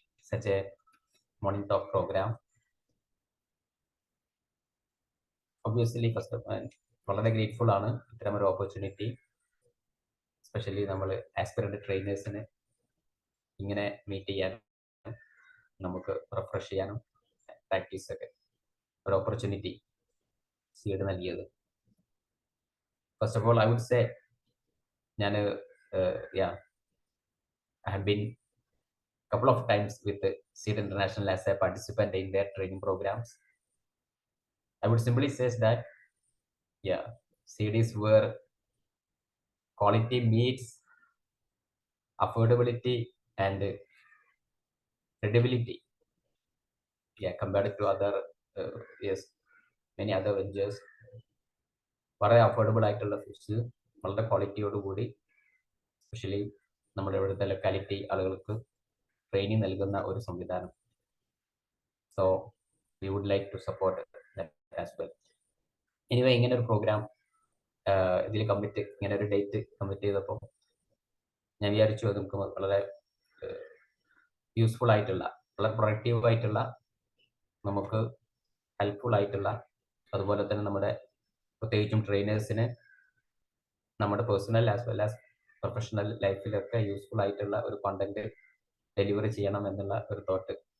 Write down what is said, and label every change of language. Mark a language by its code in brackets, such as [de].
[en] such a morning talk program. Obviously, first of all, [ml] വളരെ grateful ആണ് ഇത്തരമൊരു opportunity. Especially നമ്മൾ ആസ്പിറന്റ് ട്രെയിനേഴ്സിന് ഇങ്ങനെ മീറ്റ് ചെയ്യാനും നമുക്ക് റിഫ്രഷ് ചെയ്യാനും പ്രാക്ടീസ് ഒക്കെ ഒരു ഓപ്പർച്യൂണിറ്റി സീഡ് നൽകിയത്. [en] First of all I would say ഞാൻ I have been couple of times with Seed International as a participant in their training programs. I would simply say that, Seed is where quality meets affordability and credibility. Compared to other, many other ventures. [ml] വളരെ affordable ആയിട്ടുള്ള fees, വളരെ ക്വാളിറ്റിയോടുകൂടി, especially നമ്മുടെ ഇവിടുത്തെ locality ആളുകൾക്ക് training നൽകുന്ന ഒരു സംവിധാനം. [en] So we would like to support as well. [ml] Anyway, ഇങ്ങനെ ഒരു പ്രോഗ്രാം ഇതിൽ ഇങ്ങനെ ഒരു ഡേറ്റ് കമ്മിറ്റ് ചെയ്തപ്പോൾ ഞാൻ വിചാരിച്ചു അത് നമുക്ക് വളരെ യൂസ്ഫുൾ ആയിട്ടുള്ള, വളരെ പ്രൊഡക്റ്റീവ് ആയിട്ടുള്ള, നമുക്ക് ഹെൽപ്ഫുൾ ആയിട്ടുള്ള, അതുപോലെ തന്നെ നമ്മുടെ പ്രത്യേകിച്ചും ട്രെയിനേഴ്സിന് നമ്മുടെ personal as well as professional ലൈഫിലൊക്കെ useful ആയിട്ടുള്ള ഒരു കണ്ടന്റ് ഡെലിവറി ചെയ്യണം എന്നുള്ള ഒരു തോട്ട്.